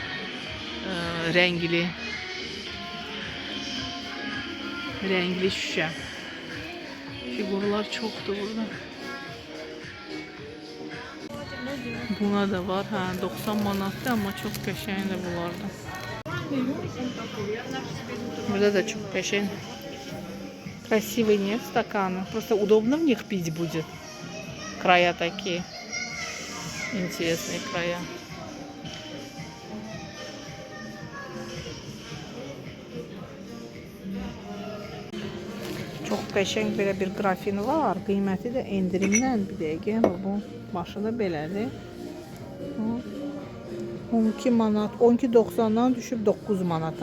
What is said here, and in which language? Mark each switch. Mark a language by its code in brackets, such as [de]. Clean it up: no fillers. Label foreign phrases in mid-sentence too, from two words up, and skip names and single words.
[az] Rəngli. Rəngli şüşə. Figurlar çoxdur burada. Buna da var. Hə, 90 manatdır amma çox qəşəngdir bunlardan. Burada да çok qəşəng. [ru] Красивый нет стаканы. Просто удобно в них пить будет. Края такие. Интересные края. [az] Çox qəşəng belə bir qrafin var. Qiyməti də endirimdən bir dəqiqə. Bu başı da belədir. 12 manat, 12.90'dan düşüb 9 manata.